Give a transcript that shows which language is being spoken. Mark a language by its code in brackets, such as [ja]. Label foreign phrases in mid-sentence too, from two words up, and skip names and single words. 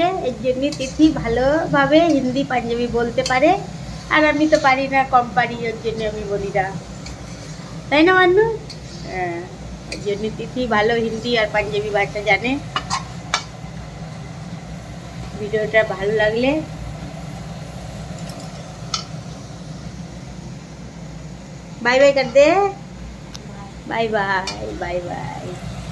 [bn] এর জন্য তিথি ভালোভাবে হিন্দি পাঞ্জাবি বলতে পারে, আর আমি তো পারি না, কম পারি, ওর জন্য আমি বলি না, তাই না মান্নু? হ্যাঁ, ওর জন্য তিথি ভালো হিন্দি আর পাঞ্জাবি ভাষা জানে। ভিডিওটা ভালো লাগলে [hi] बाय बाय कर दे, बाय बाय बाय बाय।